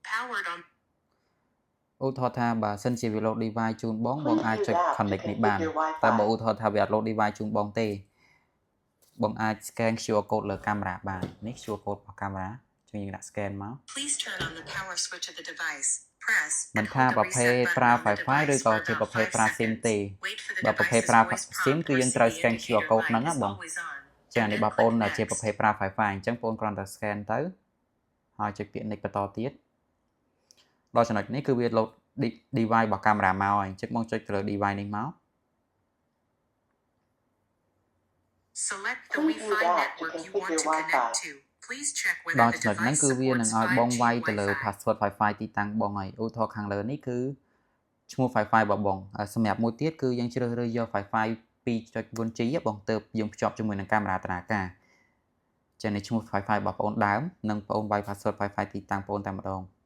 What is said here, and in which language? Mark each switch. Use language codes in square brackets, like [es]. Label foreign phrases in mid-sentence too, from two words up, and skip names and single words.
[km] ឧទាហរណ៍ថាបើសិនជាវា [en] load device [km] ជូនបងអាចចុច connect នេះបានតែបើឧទាហរណ៍ថាវាអត់ [en] load device [km] ជូនបងទេបងអាច [en] scan QR code [km] លើកាមេរ៉ាបាននេះ [en] QR code [km] របស់កាមេរ៉ាជួយយើងដាក់ scan មក [en] Please turn on the power switch of the device. Press [km] មិន [en] and [km] ថា [en] hold the [km] ប្រភេទ [en] reset [km] ប្រើ [en] button on the [km] Wi-Fi ឬ [en] device [km] ក៏ [en] for [km] ជា [en] about [km] ប្រភេទ [en] 5 [km] ប្រើ SIM [en] seconds. [km] ទេ [en] Wait for the [km] បើប្រភេទ [en] device's [km] ប្រើ [en] voice [km] SIM [en] prompt [km] គឺ [en] or [km] យើង [en] see [km] ត្រូវ [en] the scan QR indicator [km] code ហ្នឹង [en] light [km] ណា [en] is [km] បង [en] always on. [km] ចា៎ [en] And [km] នេះ [en] then [km] បងប្អូ [en] click [km] នជា [en] next. [km] ប្រភេទប្រើ Wi-Fi អញ្ចឹងបងប្អូនគ្រាន់តែ scan ទៅហើយចុចពាក្យ next បន្តទៀតដល់ចំណុចនេះគឺវា [en] load device [km] របស់កាមេរ៉ាមកហើយអញ្ចឹងបងចុចទៅលើ device នេះមក [en] Select the Please use Wi-Fi app to network you want configure to connect Wi-Fi. to. Please check whether [km] ដល់ [en] the [km] ចំណុចហ្នឹង [en] device [km] គឺវានឹង [en] supports [km] ឲ្យបង [en] 5G [km] វាយទៅលើ [en] Wi-Fi. password Wi-Fi [km] ទីតាំងបងហើយឧទាហរណ៍ខាងលើនេះគឺឈ្មោះ Wi-Fi របស់បងសម្រាប់មួយទៀតគឺយើងជ្រើសរើសយក Wi-Fi 2.4G បងទៅយើងភ្ជាប់ជាមួយនឹងកាមេរ៉ាធនាគារចា៎នេះឈ្មោះ Wi-Fi របស់បងដើមនិងបងវាយ [en] password Wi-Fi [km] ទីតាំងបងតែម្ដង